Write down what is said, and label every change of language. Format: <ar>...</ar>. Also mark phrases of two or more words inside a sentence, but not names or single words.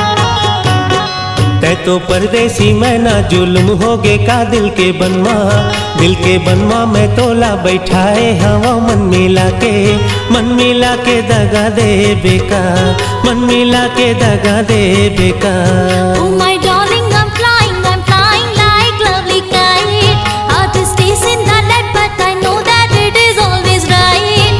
<hne>तो परदेसी मैं ना जुल्म होगे का दिल के बनवा, दिल के बनवा में तोला बैठाए हवा मन मिला के दगा दे बेका, मन मिला के दगा दे बेका।</hne> <en>Oh my darling, I'm flying like lovely kite. Heart is chasing the net, but I know that it is always right.</en>